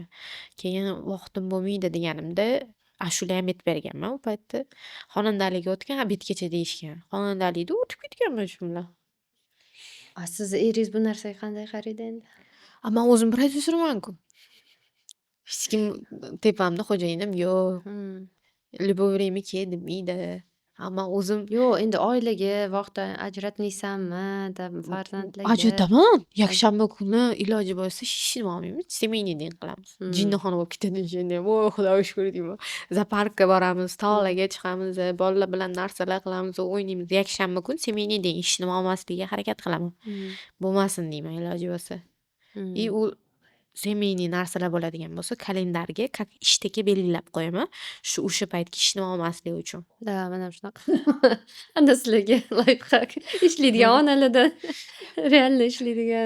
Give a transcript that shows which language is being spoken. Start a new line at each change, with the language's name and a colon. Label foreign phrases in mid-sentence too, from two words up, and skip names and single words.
Uzbek: Keyin vaqtim bo'lmaydi deganimda ashula ham aytib berganman u paytda. Xonandalikka o'tgan, obedgacha deyishgan. Xonandalikda o'tib ketganman shu bilan. Sizni eringiz bu narsaga qanday qaraydi endi? Ammo o'zim prodyuserman-ku. Hech kim tepamda xo'jayinim yo'q.
Russian: Любое время
Uzbek: kel demaydi. Ammo o'zim Yo'q, endi oilaga vaqt ajratmaysanmi, farzandlarga? ajrataman. Yakshanba kuni iloji bo'lsa hech nima olmaymiz.
Russian: Семейный день qilamiz.
Uzbek: Jinnixona bo'lib ketadi o'shanda. Voy xudoga shukr deyman. Zooparkka boramiz, tog'larga chiqamiz, bolalar bilan narsalar qilamiz, o'ynaymiz. Yakshanba kuni
Russian: семейный день
Uzbek: hech nima olmaslikka harakat qilaman. Bo'lmasin deyman iloji bo'lsa. И u семейный narsalar bo'ladigan bo'lsa kalendarga как ishtaka belgilab qo'yaman. O'sha paytga hech nima olmaslik uchun. Da, mana shunaqa. Ana sizlarga layfhak. Ishlaydigan onalardan realniy ishlaydigan.